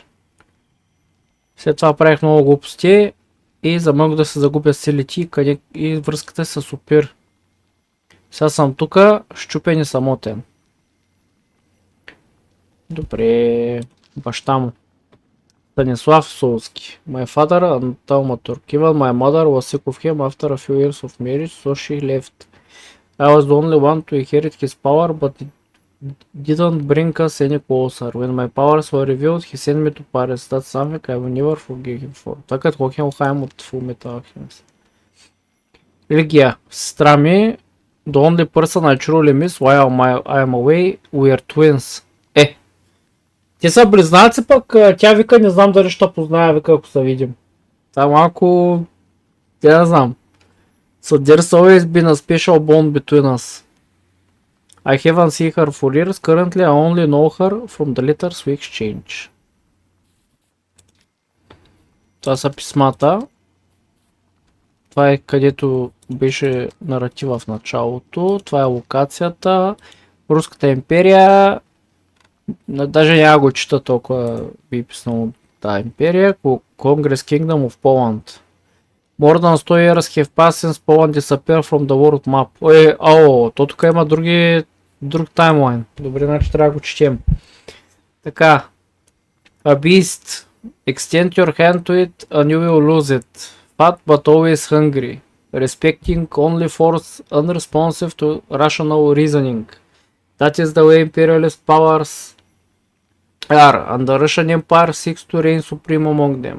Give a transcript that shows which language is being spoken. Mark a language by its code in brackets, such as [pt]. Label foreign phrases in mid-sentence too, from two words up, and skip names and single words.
[bg] След това правих много глупости и замък да се загубя силите и връзката с Upir. Сега съм тука, щупен и самотен. Добре, баща му. Станислав Солски. [en] My father and Thaumatuge. Even my mother was sick of him after a few years of marriage, so she left. I was the only one to inherit his power, but it didn't bring us any closer. When my powers were revealed, he sent me to Paris. That's something I will never forgive him for. [bg] Така като Хохенхайм от Fullmetal Alchemist. Легия. Сестра ми, [en] the only person I truly miss while I am away, we are twins. [bg] Те са близнаци, пък тя вика, не знам дали ще позная, вика, ако се видим. Това малко... Те не знам. [en] So there's always been a special bond between us. I haven't seen her for years. Currently I only know her from the letters we exchange. [bg] Това са писмата. Това е където беше наратива в началото. Това е локацията. Руската империя. Даже няма го чета толкова би писнало тази империя. [en] Congress Kingdom of Poland. More than 100 years have passed since Poland disappeared from the world map. [bg] То тук има друг таймлайн. Добре, значи трябва да го четем. Така. [en] A beast. Extend your hand to it and you will lose it. Fat but always hungry. Respecting only force, unresponsive to rational reasoning. That is the way imperialist powers are, and the Russian Empire seeks to reign supreme among them.